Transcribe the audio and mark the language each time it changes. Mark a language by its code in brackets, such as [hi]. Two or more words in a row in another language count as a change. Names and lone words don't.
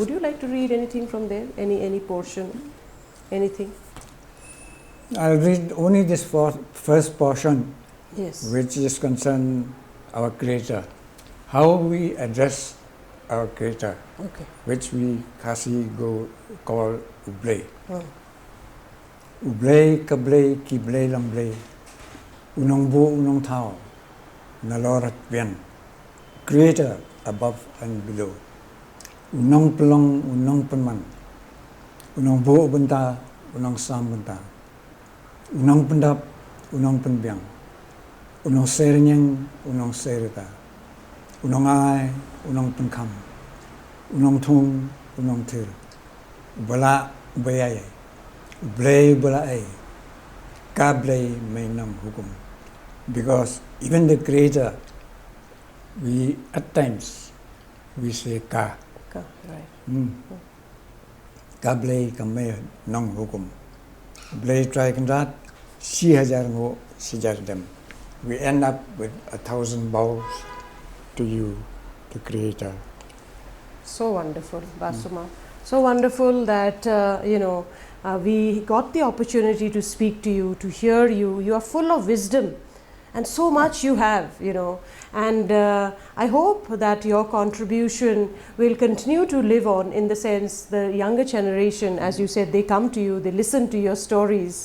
[en] Would you like to read anything from there? Any portion? Anything? I'll read only this first portion, Yes. which is concerned our Creator, how we address our Creator, Okay. which we Khasi call Ublay. Oh. [kha] Ublay, Kablay, Kiblay, Lamblay, Unong Bu, Unong Tao, Nalorat Vian, Creator [en] above and below, [kha] Unong Pelong, Unong Penman, Unong Bu Benta, Unong Sam Benta, Unong Pendap, Unong Penbiang, Unong Serinyang, Unong Serita, Unong Ai, Unong Penkam, Unong Tung, Unong Tir, Ubala, Ubayay, Ublay, Ubalaay, Kablay, Mainam Hukum. [en] Because even the Creator, at times, we say Ka. Right. [kha] Kablay, Kamay, Nong Hukum. Blay Trikandat, Si Hajar Ngo, Sijar Dem. [en] We end up with 1,000 bows to you, the Creator. So wonderful, Sumar. So wonderful that we got the opportunity to speak to you, to hear you. You are full of wisdom, and so much you have, And I hope that your contribution will continue to live on, in the sense the younger generation, as you said, they come to you, they listen to your stories.